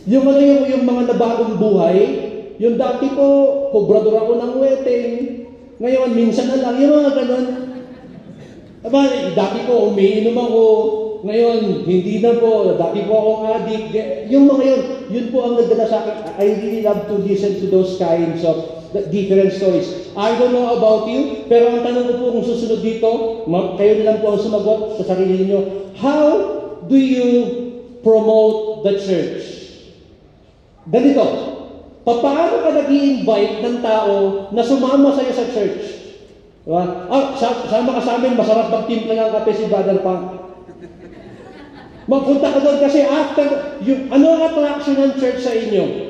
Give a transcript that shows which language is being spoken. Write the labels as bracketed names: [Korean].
[Filipino] Yung mga nabagong buhay, yung dati po, kubrador ako ng wedding, ngayon, minsan na lang, yung mga ganun. Dati po, umiinom ako, ngayon, hindi na po, dati po akong addict. Yung mga yun po ang nagdala sa akin. [English] I really love to listen to those kinds of different stories. I don't know about you, [Filipino] pero ang tanong ko po kung susunod dito, kayo na lang po ang sumagot sa sarili niyo. [English] How do you promote the church? [Filipino] Ganito, paano ka nag-i-invite ng tao na sumama sa'yo sa church? Diba? Sama ka sa amin, masarap magtimpla ng kape si Brother Pang. Magpunta ka doon kasi after, ano ang attraction ng church sa inyo?